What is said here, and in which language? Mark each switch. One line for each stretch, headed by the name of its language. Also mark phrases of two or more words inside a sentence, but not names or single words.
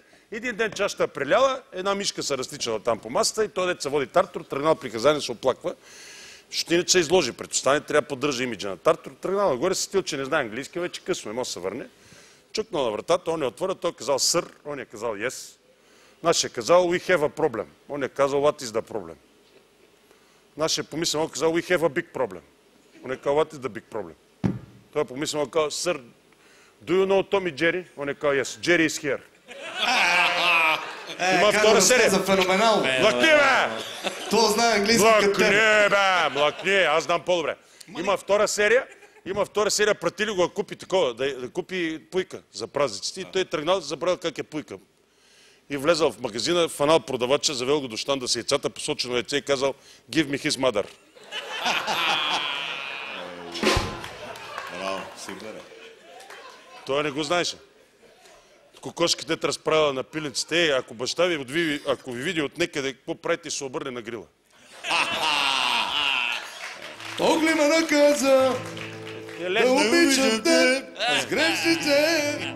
Bulgarian: Един ден чашата е преляла, една мишка се разтичала там по масата и той дет се води тартор, тръгнал при хазяйна, се оплаква. Защото иначе се изложи пред останалите, трябва да поддържа имиджа на тартор. Тръгнал нагоре, се стил, че не знае английски, вече късно, не може да се върне. Чукнал на вратата, он е отворил, той е казал сър, он е казал yes. Нашия е казал
English: we have a problem.
Bulgarian: Он е казал
English: what is the problem.
Bulgarian: Нашия е помислил, он е казал
English: we have a big problem.
Bulgarian: Он е казал
English: what is the big problem.
Bulgarian: Той е помислил, он е казал сър,
English: do you know Tom и Jerry?
Bulgarian: Он е казал
English: yes, Jerry is here.
Bulgarian: Има втора серия. За феноменално. Млъкни, бе! Това знае английски като теб. Млъкни, аз знам по-добре. Има втора серия, пратили го да купи такова, да купи пуйка за празниците и той е тръгнал, забравил как е пуйка. И влезал в магазина, фанал продавача, завел го до щанда с яйцата, посочено яйце и казал
English: give me his mother.
Bulgarian: Браво, супер. Той не го знаеше. Кокошките те разправила на пиленците. Ако баща ви, ако ви види от некъде, какво правите, се обърне на грила. Огли ме наказа, да обичам теб, с грешните.